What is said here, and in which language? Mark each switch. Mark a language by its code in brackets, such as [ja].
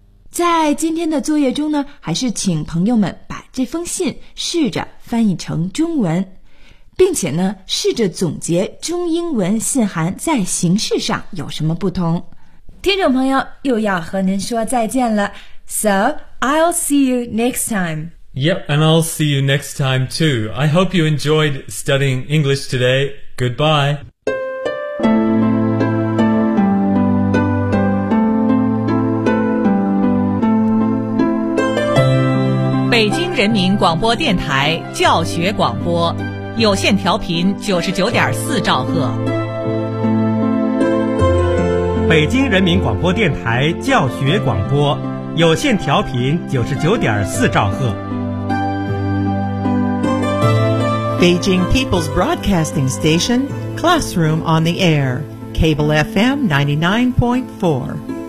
[zh] 在今天的作业中呢，还是请朋友们把这封信试着翻译成中文，并且呢，试着总结中英文信函在形式上有什么不同。听众朋友又要和您说再见了。 [en] So, I'll see you next time. Yep, and I'll see you next time too. I hope you enjoyed studying English today. Goodbye. [zh] 北京人民广播电台教学广播，有线调频99.4兆赫。北京人民广播电台教学广播，有线调频99.4兆赫。 [en] Beijing People's Broadcasting Station, Classroom on the Air, Cable FM 99.4.